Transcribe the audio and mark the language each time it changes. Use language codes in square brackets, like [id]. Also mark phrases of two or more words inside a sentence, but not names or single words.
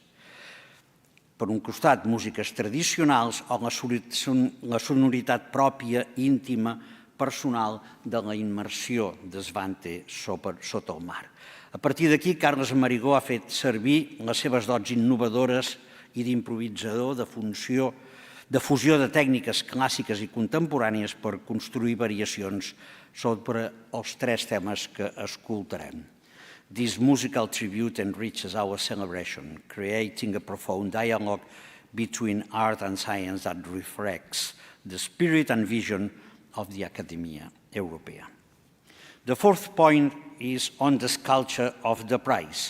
[ca] Per un costat, músiques tradicionals o la sonoritat pròpia, íntima, personal de la immersió de Svante sota el mar. A partir d'aquí, Carles Marigó ha fet servir les seves dots innovadores i d'improvisador, de fusió de tècniques clàssiques i contemporànies per construir variacions sobre els tres temes que escoltarem. [en] This musical tribute enriches our celebration, creating a profound dialogue between art and science that reflects the spirit and vision of the Academia Europea. The fourth point is on the sculpture of the prize.